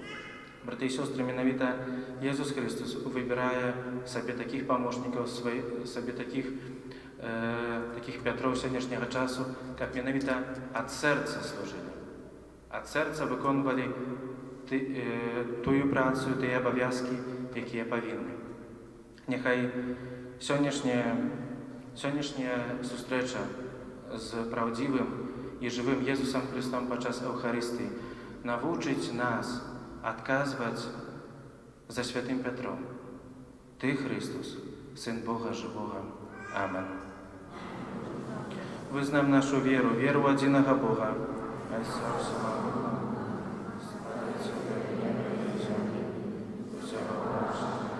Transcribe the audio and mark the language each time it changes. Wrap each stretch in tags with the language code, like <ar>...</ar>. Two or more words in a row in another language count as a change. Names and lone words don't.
<be>Браты і сёстры, менавіта Езус Христос выбірае сабе такіх памочнікаў, сабе такіх Пятроў сённяшняга часу, каб менавіта ад сэрца служылі. Ад сэрца выконвалі тую працу, тыя абавязкі, якія павінны. Няхай сённяшняя сустрэча з праўдзівым</be> <pl>i żywym Jezusem Chrystusem podczas Eucharystii nauczyć nas odkazywać za świętym Piotrem. Ty, Chrystus, Syn Boga żywego. Amen. Wyznam naszą wierę, wierę jedynego Boga, Ojca Wszechmogącego, Stworzyciela nieba i ziemi, Wszechmogącego.</pl>